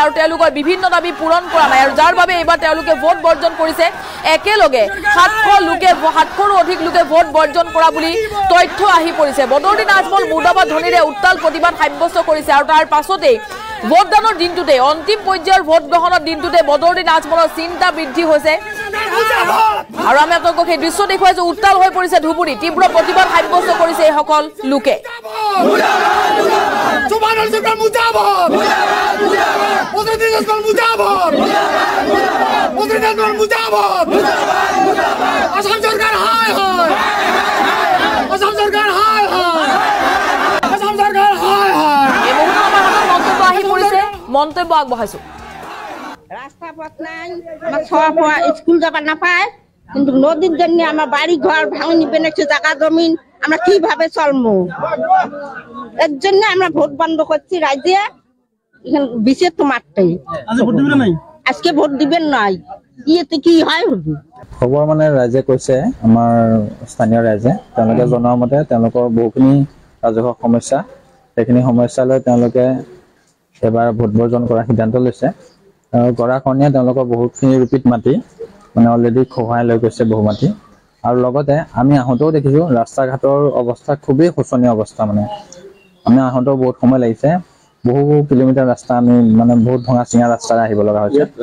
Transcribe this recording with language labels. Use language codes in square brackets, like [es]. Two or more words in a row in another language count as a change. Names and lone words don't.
[as] আৰু তেওঁলোকৰ বিভিন্ন দাবী পূৰণ কৰা নাই আৰু যাৰ বাবে এইবাৰ তেওঁলোকে ভোট বৰ্জন কৰিছে একেলগে 700ৰো অধিক লোকে ভোট বৰ্জন কৰা বুলি তথ্য আহি পৰিছে বদৰুদ্দিন ৰাজমল মুৰ্দাবাদ ধ্বনিৰে উত্তাল প্ৰতিবাদ সাব্যস্ত কৰিছে আৰু তাৰ পাছতে ভোটদানৰ দিনটোতে অন্তিম পৰ্যায়ৰ ভোট গ্ৰহণৰ দিনটোতে বদৰুদ্দিন ৰাজমলৰ চিন্তা বৃদ্ধি হৈছে আৰু আমি আপোনালোকক সেই দৃশ্য দেখুৱাইছো উত্তাল হৈ পৰিছে ধুবুৰী তীব্ৰ প্ৰতিবাদ সাব্যস্ত কৰিছে এই সকল লোকে [bn] আসাম সরকার হায় হায় আসাম সরকার হায় হায় আসাম সরকার হায় হায় [as] এই মুহূৰ্তত আমাৰ হাতত মন্তব্য আহি পৰিছে মন্তব্য আগবঢ়াইছো [bn] রাস্তা পথ নাই আমার সব স্কুল যাবার না পায় কিন্তু নদীর জন্য আমার বাড়ি ঘর ভাঙনি পেনেছে জায়গা জমিন আমরা কিভাবে চলবো এর জন্য আমরা ভোট বন্ধ করছি রাজ্যে এখানে বিশেষ তো মারতে আজকে ভোট দিবেন নাই ইয়েতে কি হয় হবে [as] খবৰ মানে ৰাইজে কৈছে আমাৰ স্থানীয় ৰাইজে তেওঁলোকে জনোৱা মতে তেওঁলোকৰ বহুখিনি ৰাজহুৱা সমস্যা সেইখিনি সমস্যালৈ তেওঁলোকে এবাৰ ভোট বৰ্জন কৰাৰ সিদ্ধান্ত লৈছে গৰাখনীয়া তেওঁলোকৰ বহুতখিনি ৰিপিট মাটি মানে অলৰেডি খহাই লৈ গৈছে বহু মাটি আৰু লগতে আমি আহোঁতেও দেখিছোঁ ৰাস্তা ঘাটৰ অৱস্থা খুবেই শোচনীয় অৱস্থা মানে আমি আহোঁতেও বহুত সময় লাগিছে বহু কিলোমিটাৰ ৰাস্তা আমি মানে বহুত ভঙা চিঙা ৰাস্তাৰে আহিব লগা হৈছে